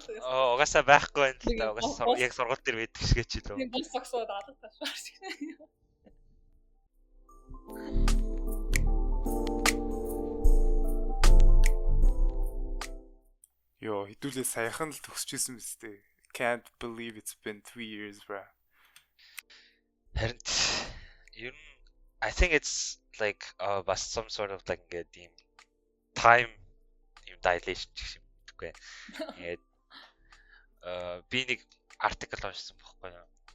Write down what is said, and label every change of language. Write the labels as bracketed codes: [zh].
[mn] Угаасаа байхгүй юм л да. Угаасаа яг сургууль дээр байдаг шиг ч лөө. Тийм бас согсоод алга ташмаар шиг. Йоо, хэдүүлээ саяхан л төгсчихсэн биз дээ. [en] Can't believe it's been 3 years, bro. [mn] Харин ер нь [en] I think it's like was some sort of like a time dilation [mn] гэх юм үгүй. Тэгээд би нэг артикл уншсан байхгүй юу.